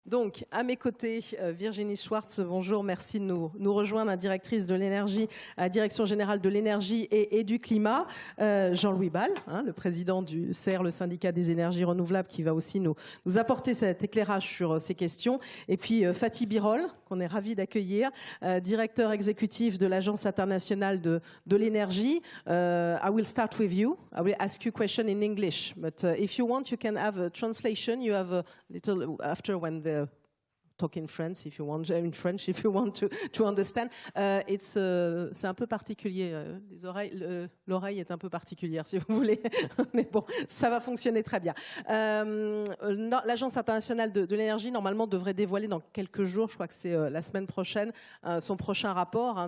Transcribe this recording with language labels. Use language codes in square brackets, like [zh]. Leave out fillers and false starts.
[fr] Donc, à mes côtés, Virginie Schwartz, bonjour, merci de nous rejoindre, la directrice de l'énergie, à la Direction générale de l'énergie et du climat. Jean-Louis Ball, le président du CER, le syndicat des énergies renouvelables, qui va aussi nous apporter cet éclairage sur ces questions. Et puis Fatih Birol, qu'on est ravi d'accueillir, directeur exécutif de l'Agence internationale de l'énergie. [en] I will start with you. I will ask you a question in English, but if you want, you can have a translation. You have a little after when the talk in French if you want, to understand. [fr] C'est un peu particulier. L'oreille est un peu particulière, si vous voulez. Mais bon, ça va fonctionner très bien. L'Agence internationale de l'énergie, normalement, devrait dévoiler dans quelques jours, je crois que c'est la semaine prochaine, son prochain rapport.